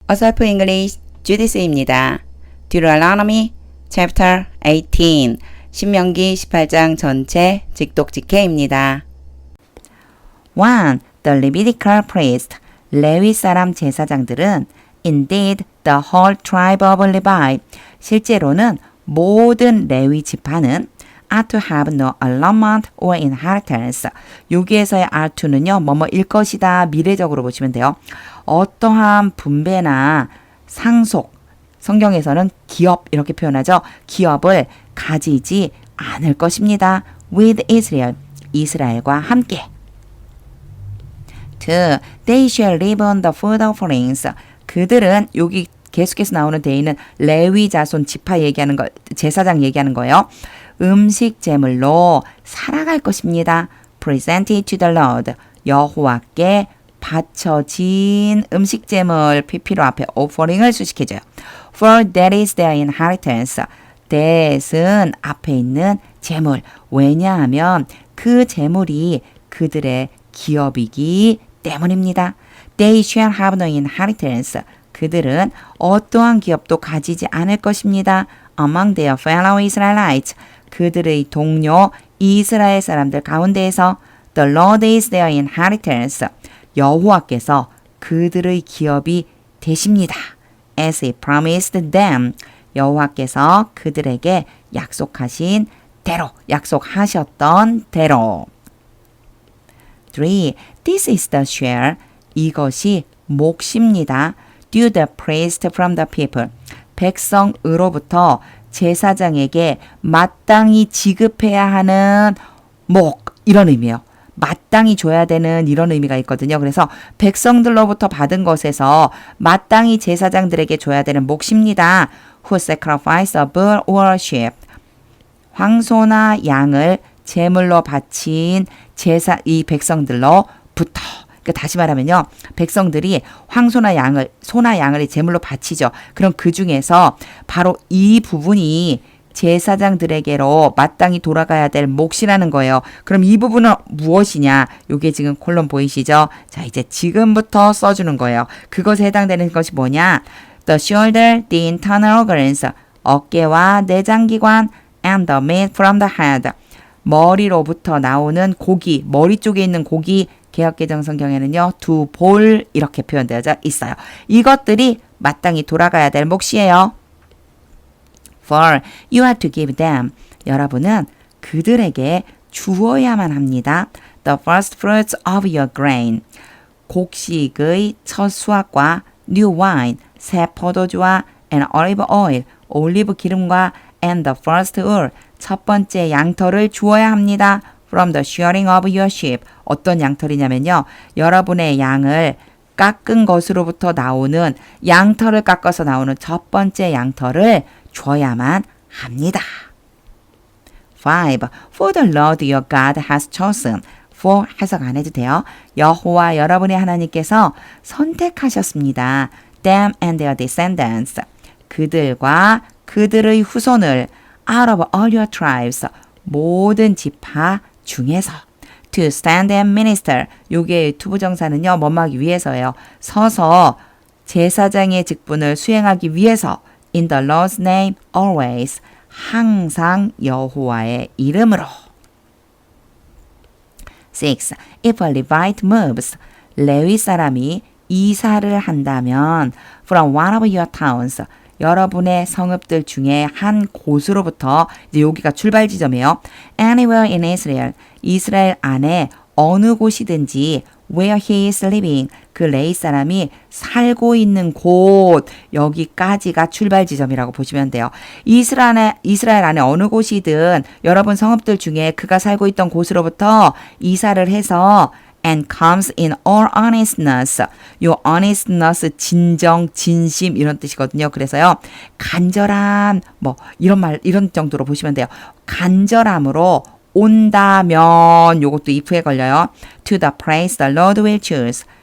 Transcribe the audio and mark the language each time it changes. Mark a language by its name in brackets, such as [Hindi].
[Korean] A Self English 주디스입니다. [English] Deuteronomy Chapter 18 [Korean] 신명기 18장 전체 직독직해입니다. 1. [English] The Levitical priest [Korean] 레위 사람 제사장들은 [English] Indeed, the whole tribe of Levi [Korean] 실제로는 모든 레위 지파는 [English] are to have no allotment or inheritance. [Korean] 여기에서의 are to는요, 뭐뭐일 것이다, 미래적으로 보시면 돼요. 어떠한 분배나 상속, 성경에서는 기업 이렇게 표현하죠. 기업을 가지지 않을 것입니다. [English] with Israel, [Korean] 이스라엘과 함께. 2. [English] They shall live on the food offerings. [Korean] 그들은 여기 계속해서 나오는 데에는 레위 자손 지파 얘기하는 거, 제사장 얘기하는 거예요. 음식 제물로 살아갈 것입니다. [English] Presented to the Lord. [Korean] 여호와께 바쳐진 음식 제물 PP로 앞에 offering을 수식해줘요. [English] For that is their inheritance. [Korean] that은 앞에 있는 제물. 왜냐하면 그 제물이 그들의 기업이기 때문입니다. [English] They shall have no inheritance. [Korean] 그들은 어떠한 기업도 가지지 않을 것입니다. [English] Among their fellow Israelites. [Korean] 그들의 동료 이스라엘 사람들 가운데에서 [English] The Lord is their inheritance. [Korean] 여호와께서 그들의 기업이 되십니다. [English] As he promised them. [Korean] 여호와께서 그들에게 약속하신 대로, 약속하셨던 대로. [English] 3. This is the share. [Korean] 이것이 몫입니다. [English] Due the priest from the people. [Korean] 백성으로부터 제사장에게 마땅히 지급해야 하는 목, 이런 의미예요. 마땅히 줘야 되는 이런 의미가 있거든요. 그래서 백성들로부터 받은 것에서 마땅히 제사장들에게 줘야 되는 몫입니다. [English] Who sacrifice a bull or a sheep. [Korean] 황소나 양을 제물로 바친 이 백성들로부터. 그러니까 다시 말하면요. 백성들이 황소나 양을, 소나 양을 제물로 바치죠. 그럼 그 중에서 바로 이 부분이 제사장들에게로 마땅히 돌아가야 될 몫이라는 거예요. 그럼 이 부분은 무엇이냐? 요게 지금 콜론 보이시죠? 자, 이제 지금부터 써주는 거예요. 그것에 해당되는 것이 뭐냐? [English] The shoulder, the internal organs, [Korean] 어깨와 내장기관, [English] and the meat from the head. [Korean] 머리로부터 나오는 고기, 머리 쪽에 있는 고기, 개역개정 성경에는요, 두 볼 이렇게 표현되어 있어요. 이것들이 마땅히 돌아가야 될 몫이에요. [English] For you are to give them. [Korean] 여러분은 그들에게 주어야만 합니다. [English] The first fruits of your grain. [Korean] 곡식의 첫 수확과 [English] new wine, [Korean] 새 포도주와 [English] and olive oil, [Korean] 올리브 기름과 [English] and the first wool, [Korean] 첫 번째 양털을 주어야 합니다. [English] From the shearing of your sheep. [Korean] 어떤 양털이냐면요. 여러분의 양을 깎은 것으로부터 나오는 양털을 깎아서 나오는 첫 번째 양털을 줘야만 합니다. 5. [English] For the Lord your God has chosen. [Korean] For 해석 안 해도 돼요. 여호와 여러분의 하나님께서 선택하셨습니다. [English] Them and their descendants. [Korean] 그들과 그들의 후손을 [English] out of all your tribes. [Korean] 모든 지파 중에서 [English] to stand and minister. [Korean] 요게 투부정사는요. 뭐하기 위해서예요. 서서 제사장의 직분을 수행하기 위해서 [English] in the Lord's name always. [Korean] 항상 여호와의 이름으로. [English] 6. If a Levite moves. [Korean] 레위 사람이 이사를 한다면 [English] from one of your towns. [Korean] 여러분의 성읍들 중에 한 곳으로부터 이제 여기가 출발 지점이에요. [English] Anywhere in Israel. [Korean] 이스라엘 안에 어느 곳이든지 [English] where he is living. [Korean] 그 레위 사람이 살고 있는 곳. 여기까지가 출발 지점이라고 보시면 돼요. 이스라엘 안에 어느 곳이든 여러분 성읍들 중에 그가 살고 있던 곳으로부터 이사를 해서 [English] and comes in all honestness. [Korean] 요 honestness 진정, 진심 이런 뜻이거든요. 그래서요. 간절함 이런 정도로 보시면 돼요. 간절함으로 온다면 요것도 if에 걸려요. [English] To the place the Lord will choose.